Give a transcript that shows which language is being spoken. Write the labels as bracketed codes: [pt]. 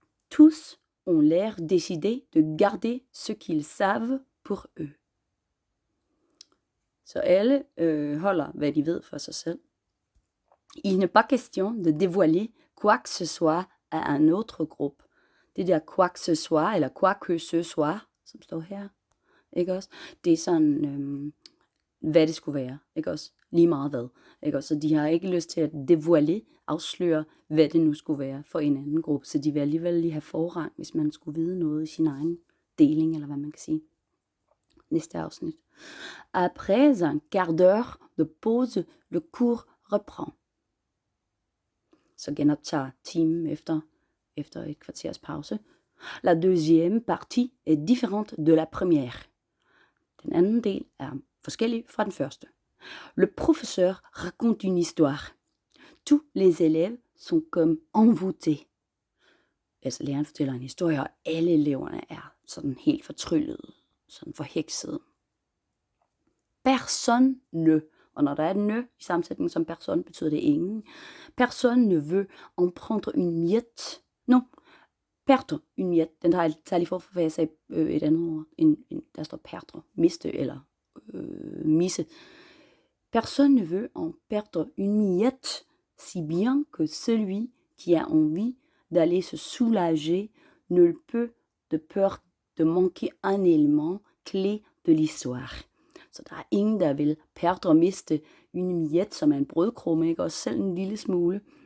[fr] Tous ont l'air décidé de garder ce qu'ils savent pour eux. [da] Så alle holder, hvad de ved for sig selv. [fr] Il n'est pas question de dévoiler quoi que ce soit à un autre groupe. [da] Det der [fr] quoi que ce soit, [da] eller quoi que ce soit, som står her, ikke også? Det er sådan, hvad det skulle være, ikke også? Lige meget hvad, ikke også? Så de har ikke lyst til at dévoiler, afsløre, hvad det nu skulle være for en anden gruppe. Så de vil alligevel lige have forrang, hvis man skulle vide noget i sin egen deling, eller hvad man kan sige. Næste afsnit. [fr] Après un quart d'heure de pause, le cours reprend. [da] Så genoptager timen efter et kvarters pause. [fr] La deuxième partie est différente de la première. [da] Den anden del er forskellig fra den første. [fr] Le professeur raconte une histoire. Tous les élèves sont comme envoûtés. [da] Altså læreren fortæller en historie, og alle eleverne er sådan helt fortryllede, sådan forheksede. [fr] Personne ne, [da] og når der er et ne i sammensætningen som personne, betyder det ingen. [fr] Personne ne veut en prendre une miette. Non, perdre une miette. [da] Den tager lige for at sige et andet ord. Der står perdre, miste eller misse. [fr] Personne ne veut en perdre une miette, si bien que celui qui a envie d'aller se soulager ne le peut de peur de manquer un élément clé de l'histoire. [da] Så der er ingen, der vil perdre og miste [fr] une miette, [da] som er en brødkrumme, ikke? Også selv en lille smule.